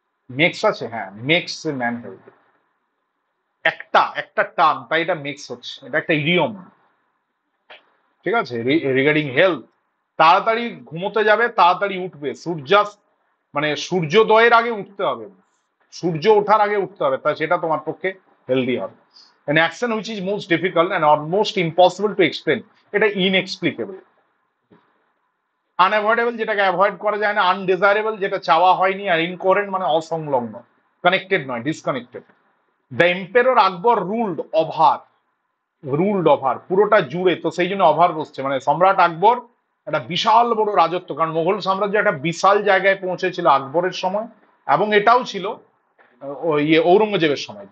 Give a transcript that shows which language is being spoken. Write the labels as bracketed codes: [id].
[bn] Makes আছে, হ্যাঁ [en] makes a man healthy, [bn] একটা একটা টার্ম, তাই এটা মেক্স হচ্ছে, এটা একটা ইডিয়ম, ঠিক আছে? Regarding health. তাড়াতাড়ি ঘুমোতে যাবে, তাড়াতাড়ি উঠবে, সূর্যাস্ত মানে সূর্যোদয়ের আগে উঠতে হবে, সূর্য ওঠার আগে উঠতে হবে, তাই সেটা তোমার পক্ষে হেলদি হবে। [en] an action which is most difficult and almost impossible to explain, এটা inexplicable। [bn] আনঅ্যাভয়েডেবল যেটাকে অ্যাভয়েড করা যায় না, আনডিজায়ারেবল যেটা চাওয়া হয়নি, আর ইনকোহেরেন্ট মানে অসংলগ্ন, কানেক্টেড নয়, disconnected. [en] the emperor Akbar ruled over, [bn] ruled over পুরোটা জুড়ে, তো সেই জন্য ওভার বসছে, মানে সম্রাট আকবর একটা বিশাল বড় রাজত্ব, কারণ মোগল সাম্রাজ্য একটা বিশাল জায়গায় পৌঁছেছিল আকবরের সময়, এবং এটাও ছিল ইয়ে ঔরঙ্গজেবের সময়।